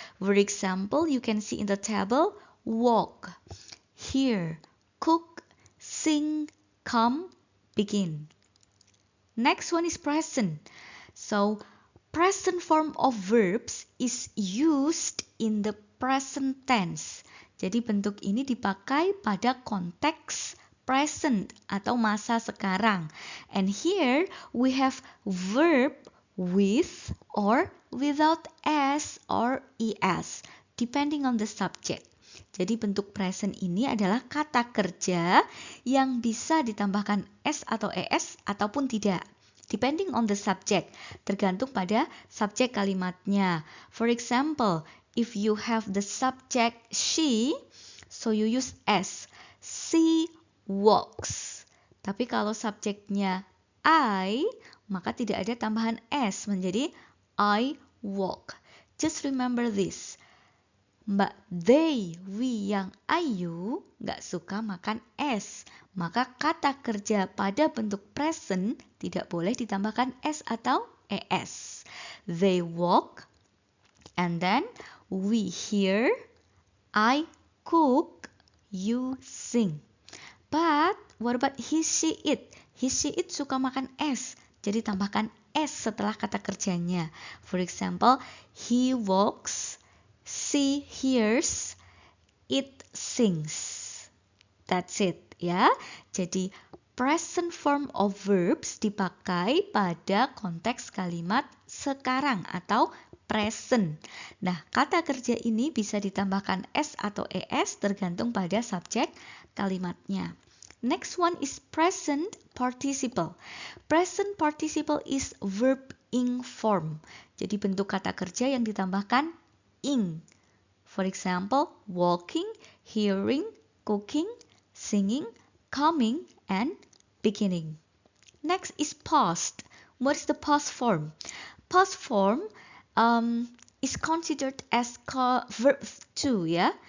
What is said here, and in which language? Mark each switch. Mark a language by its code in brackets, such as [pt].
[en] For example, you can see in the table, walk, hear, cook, sing, come, begin. Next one is present. So, present form of verbs is used in the present tense. [id] Jadi bentuk ini dipakai pada konteks present atau masa sekarang. [en] And here we have verb with or without s or es, depending on the subject. [id] Jadi bentuk present ini adalah kata kerja yang bisa ditambahkan s atau es ataupun tidak. [en] Depending on the subject, [id] tergantung pada subjek kalimatnya. [en] For example, if you have the subject she, so you use s. She walks. [id] Tapi kalau subjeknya I, maka tidak ada tambahan s, menjadi I walk. [en] Just remember this. [id] Mbak they, we yang ayu nggak suka makan es. Maka kata kerja pada bentuk present tidak boleh ditambahkan s atau es. [en] They walk, and then we hear, I cook, you sing. But what about he, she, it? He, she, it [id] suka makan es. Jadi tambahkan s setelah kata kerjanya. [en] For example, he walks, she hears, it sings. That's it, [id] ya. Jadi present form of verbs dipakai pada konteks kalimat sekarang atau present. Nah, kata kerja ini bisa ditambahkan s atau es tergantung pada subjek kalimatnya. [en] Next one is present participle. Present participle is verb ing form. [id] Jadi bentuk kata kerja yang ditambahkan ing. [en] For example, walking, hearing, cooking, singing, coming, and beginning. Next is past. What is the past form? Past form is considered as verb 2, ya.